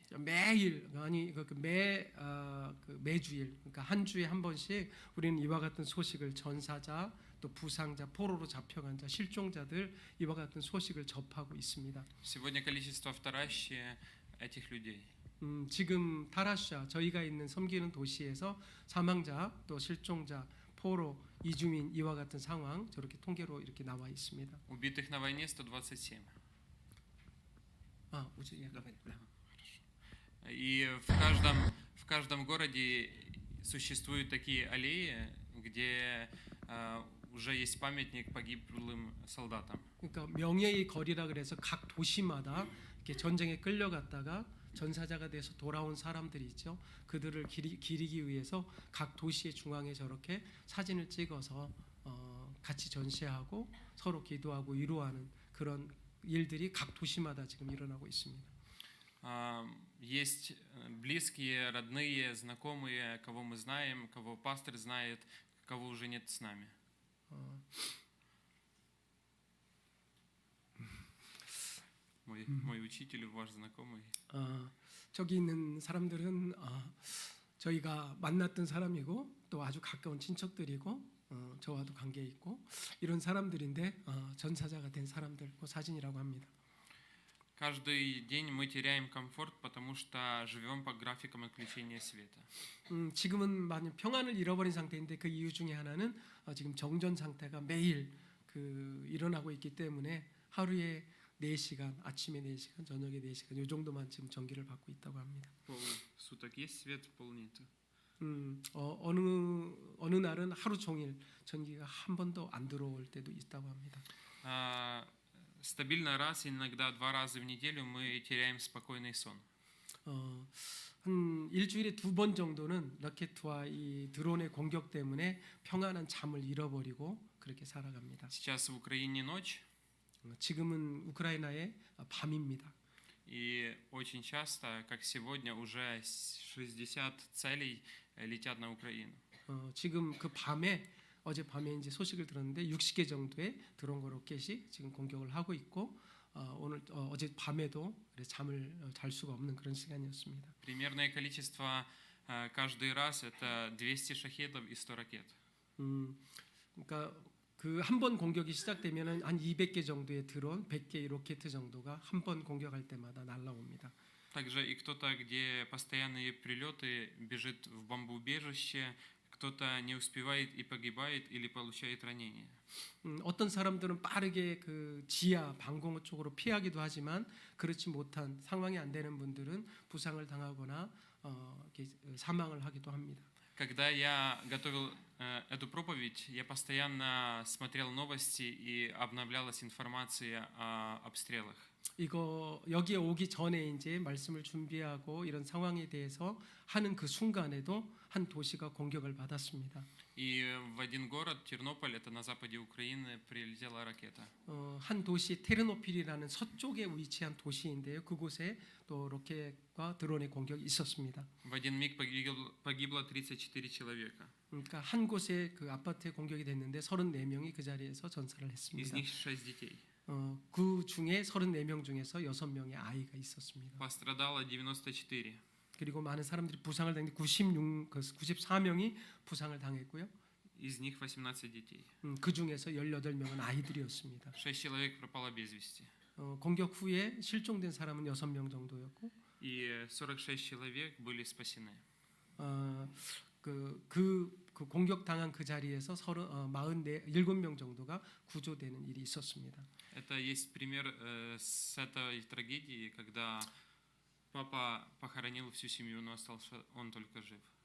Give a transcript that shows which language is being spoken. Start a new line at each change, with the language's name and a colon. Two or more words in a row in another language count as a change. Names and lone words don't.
Korean: 매일 매주일 그러니까 한 주에 한 번씩 우리는 이와 같은 소식을 전사자 또 부상자 포로로 잡혀간 자 실종자들 이와 같은 소식을 접하고 있습니다.
Russian: Сегодня количество в Тараще этих людей.
Korean: 지금 타라샤 저희가 있는 섬기는 도시에서 사망자 또 실종자 포로 이주민 이와 같은 상황 저렇게 통계로 이렇게 나와 있습니다.
Russian: Убитых на войне 127. И в каждом городе существуют такие аллеи, где уже есть памятник погиблым солдатам.
Korean: 그러니까 명예의 거리라 그래서 각 도시마다 이렇게 전쟁에 끌려갔다가 전사자가 돼서 돌아온 사람들이 있죠. 그들을 기리기 위해서 각 도시의 중앙에 저렇게 사진을 찍어서 같이 전시하고 서로 기도하고 위로하는 그런 일들이 각 도시마다 지금 일어나고 있습니다.
Russian: Есть близкие, родные, знакомые, кого мы знаем, кого пастор знает, кого уже нет с нами. Мой учитель, ваш знакомый.
Korean: 저기 있는 사람들은 저희가 만났던 사람이고 또 아주 가까운 친척들이고 저와도 관계 있고 이런 사람들인데 전사자가 된 사람들 그 사진이라고 합니다.
Russian: Каждый день мы теряем комфорт, потому что живем по графикам отключения света.
Korean: 지금은 많이 평안을 잃어버린 상태인데 그 이유 중에 하나는 지금 정전 상태가 매일 일어나고 있기 때문에 하루에 4시간, 아침에 4시간, 저녁에 4시간 이 정도만 지금 전기를 받고 있다고 합니다.
Russian: Полсуток есть свет, пол нет.
Korean: 어느 날은 하루 종일 전기가 한 번도 안 들어올 때도 있다고 합니다.
Russian: Стабильно раз, иногда 2 раза в неделю мы теряем спокойный сон.
Korean: 한 일주일에 2번 정도는 로켓과 이 드론의 공격 때문에 평안한 잠을 잃어버리고 그렇게 살아갑니다.
Russian: Сейчас в Украине ночь.
Korean: 지금은 우크라이나의 밤입니다.
Russian: И очень часто, как сегодня, уже 60 целей летят на Украину.
Korean: 지금 그 밤에 어제 밤에 이제 소식을 들었는데 60개 정도의 드론 로켓이 지금 공격을 하고 있고 오늘 어제 밤에도 잠을 잘 수가 없는 그런 시간이었습니다.
Russian: Примерное количество каждый раз это 200 шахедов и 100 ракет.
Korean: 그러니까 그 한 번 공격이 시작되면은 한 200개 정도의 드론, 100개의 로켓 정도가 한 번 공격할 때마다 날라옵니다.
Russian: Также и кто-то, где постоянные прилеты, бежит в бомбоубежище, кто-то не успевает и погибает или получает ранения.
Korean: 어떤 사람들은 빠르게 그 지하 방공호 쪽으로 피하기도 하지만 그렇지 못한 상황이 안 되는 분들은 부상을 당하거나 이렇게 사망을 하기도 합니다.
Russian: Когда я готовил эту проповедь, я постоянно смотрел новости и обновлялась информация о обстрелах.
Korean: 이거 여기에 오기 전에 이제 말씀을 준비하고 이런 상황에 대해서 하는 그 순간에도 한 도시가 공격을 받았습니다.
Russian: И в один город, Тернополь, это на западе Украины, прилетела ракета.
Korean: 한 도시 테르노필이라는 서쪽에 위치한 도시인데요. 그곳에 또 로켓과 드론의 공격이 있었습니다.
Russian: В один миг погибло 34 человека.
Korean: 그러니까 한 곳에 그 아파트에 공격이 됐는데 34명이 그 자리에서 전사를
Russian: Из
Korean: 했습니다.
Russian: них 6 детей.
Korean: 그 중에 34명 중에서 6명의 아이가 있었습니다.
Russian: Пострадало 94.
Korean: 그리고 많은 사람들이 부상을 당했는데 94명이 부상을 당했고요.
Russian: Из них 18 детей.
Korean: 그 중에서 18명은 아이들이었습니다.
Russian: 6 человек пропало без вести.
Korean: 공격 후에 실종된 사람은 6명 정도였고
Russian: И 46 человек были спасены.
Korean: 그 공격 당한 그 자리에서 47명 정도가 구조되는 일이 있었습니다.
Russian: Это есть пример с этой трагедии, когда папа похоронил всю семью, но остался он только жив.